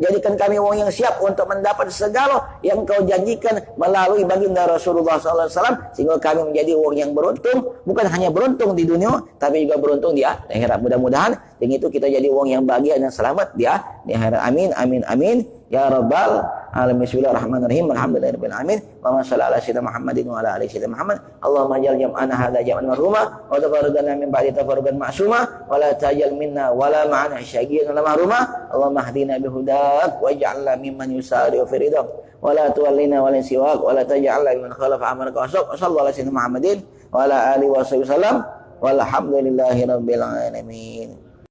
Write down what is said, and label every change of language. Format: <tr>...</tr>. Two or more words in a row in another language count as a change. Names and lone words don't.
<id>Jadikan kami orang yang siap untuk mendapat segala yang Kau janjikan melalui baginda Rasulullah SAW, sehingga kami menjadi orang yang beruntung, bukan hanya beruntung di dunia, tapi juga beruntung di akhirat. Mudah-mudahan dengan itu kita jadi orang yang bahagia dan selamat di akhirat.</id> <ar>آمين، آمين، آمين. يا رب العالمين. بسم الله الرحمن الرحيم. الحمد لله رب العالمين. اللهم صل على سيدنا محمد وعلى آل سيدنا محمد. اللهم اجعل جمعنا هذا جمعا مرحوما وتفرقنا من بعده تفرقا معصوما ولا تجعل منا ولا معنا شقيا ولا محروما. اللهم اهدنا بهداك واجعلنا ممن يسارع في رضاك ولا تولنا ولا سواك ولا تجعلنا ممن خالف أمرك وصلى الله على سيدنا محمد وعلى آله وصحبه وسلم والحمد لله رب العالمين.</ar>